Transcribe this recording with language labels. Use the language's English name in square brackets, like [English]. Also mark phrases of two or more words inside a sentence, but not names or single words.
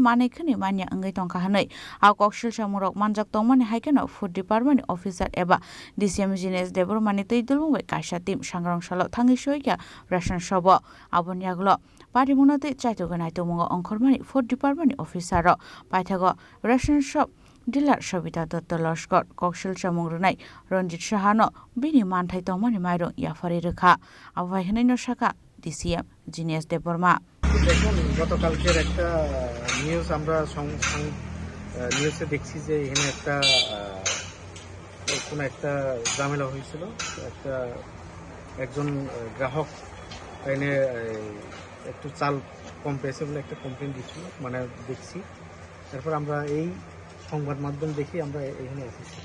[Kok Borok] mane khani manya angai tongka hanai a Kokshilcha murok manjak tongmani haikena [English] food department officer [Kok Borok] eba DCM Gines Deburma ni teidulungwe kaisha team sangrong sala thangi sohokya ration shoba abon yaglo Pari munate chaito ganai tomungo ongkhormani [English] food department officer [Kok Borok] ro paithago [English] ration shop [Kok Borok] Dilar Shabita Dutta Lashkar Kokshilcha Mungrunai Ranjit Shahano Bini Manthai Tongmani Mairong Yafari Rekha Avaihanino Shaka DCM Genius Deborma [Bangla] দেখুন গতকালকের একটা নিউজ আমরা নিউজে দেখছি যে এখানে একটা কোনো একটা ঝামেলা হয়েছিল একজন গ্রাহক এনে একটু চাল কম পেয়েছে বলে একটা কমপ্লেন দিচ্ছিল মানে দেখছি তারপর আমরা এই সংবাদ মাধ্যম দেখি আমরা এখানে এসেছি